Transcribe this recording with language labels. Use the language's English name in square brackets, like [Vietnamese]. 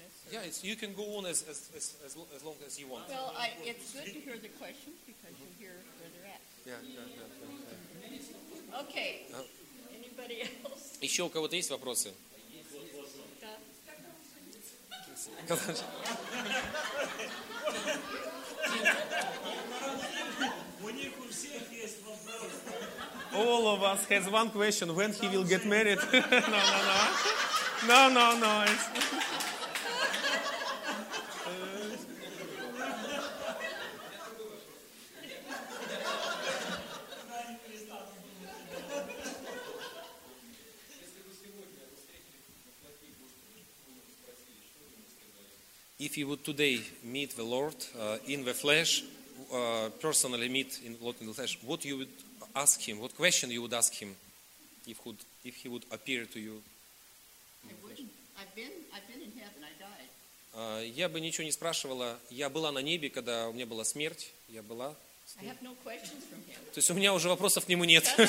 [English] Yeah, it's you can go on as long as you want. Well, it's good to hear the questions because you hear where they're at. Yeah. Okay. Anybody else? [Russian] Еще у кого-то есть вопросы? У них у всех есть вопросы. [English] All of us has one question: when he will get married? No. If you would today meet the Lord in the flesh, personally meet in Lord in the flesh, what you would ask him, what question you would ask him if he would appear to you? I've been in heaven, I died. [Russian] Я бы ничего не спрашивала. Я была на небе, когда у меня была смерть. Я была. [English] I have no questions from him. [Russian] То есть у меня уже вопросов к нему нет.